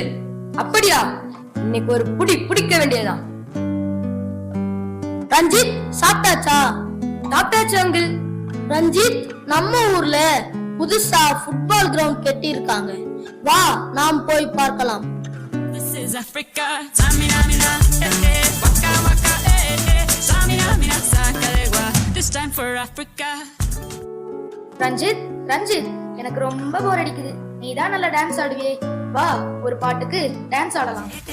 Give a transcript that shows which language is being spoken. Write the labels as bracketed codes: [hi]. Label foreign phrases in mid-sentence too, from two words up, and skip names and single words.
[ta] அப்படியா? இன்னைக்கு ஒரு புடி பிடிக்க வேண்டியதான். ரஞ்சித், சாப்பிட்டாச்சா? சாப்பிட்டாச்சு அங்கிள். ரஞ்சித், நம்ம ஊர்ல புதுசா [en] football ground [ta] கட்டி இருக்காங்க. வா, நாம் போய் பார்க்கலாம். [en] This is Africa. Samina mina, waka waka, Samina mina, sakalegwa. This time for Africa. [ta] ரஞ்சித், ரஞ்சித், எனக்கு ரொம்ப போர் அடிக்குது. நீ தான் நல்ல டான்ஸ் ஆடுவியே, வா ஒரு பாட்டுக்கு டான்ஸ் ஆடலாம்.